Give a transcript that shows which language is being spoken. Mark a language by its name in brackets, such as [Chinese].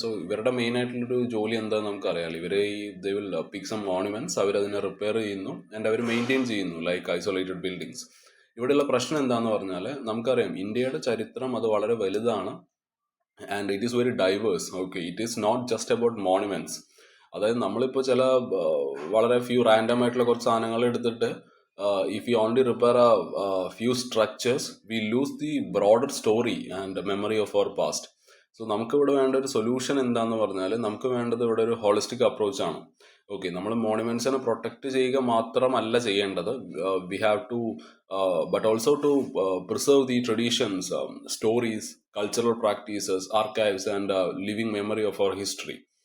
[Malayalam] So ഇവരുടെ main ആയിട്ടുള്ളൊരു ജോലി എന്താണെന്ന് നമുക്കറിയാം. ഇവർ ഈ [English] they will pick some monuments, [Malayalam] അവരതിനെ റിപ്പയർ ചെയ്യുന്നു ആൻഡ് അവർ മെയിൻറ്റെയിൻ ചെയ്യുന്നു [English] Like isolated buildings. [Malayalam] ഇവിടെയുള്ള പ്രശ്നം എന്താണെന്ന് പറഞ്ഞാൽ നമുക്കറിയാം ഇന്ത്യയുടെ ചരിത്രം അത് വളരെ വലുതാണ് and [English] It is very diverse. Okay, it is not just about monuments. [Malayalam] അതായത് നമ്മളിപ്പോൾ ചില വളരെ ഫ്യൂ റാൻഡം ആയിട്ടുള്ള കുറച്ച് സാധനങ്ങൾ എടുത്തിട്ട് [English] if we only repair a few structures, we lose the broader story and memory of our past. [Malayalam] So നമുക്ക് ഇവിടെ വേണ്ട ഒരു സൊല്യൂഷൻ എന്താന്ന് പറഞ്ഞാൽ നമുക്ക് വേണ്ടത് ഇവിടെ ഒരു ഹോളിസ്റ്റിക് അപ്രോച്ച് ആണ്. [English] okay, [Malayalam] നമ്മൾ മോണുമെന്റ്സിനെ പ്രൊട്ടക്ട് ചെയ്യുക മാത്രമല്ല ചെയ്യേണ്ടത്, [English] We have to but also to preserve the traditions, stories, cultural practices, archives and living memory of our history.